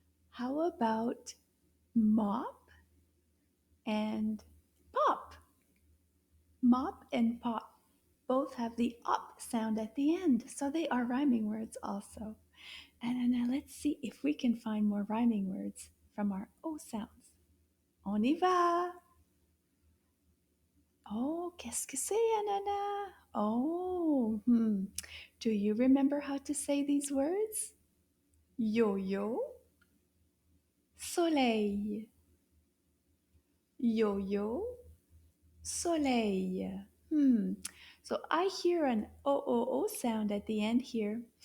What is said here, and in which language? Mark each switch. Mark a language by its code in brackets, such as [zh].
[en] How about mop and pop? Mop and pop both have the op sound at the end, so they are rhyming words also. And then now let's see if we can find more rhyming words from our O sounds. [fr] On y va! Oh, qu'est-ce que c'est, Anana? [en] Oh, Do you remember how to say these words? [fr] Yo-yo, soleil. Yo-yo, soleil. [en] So I hear an O sound at the end here.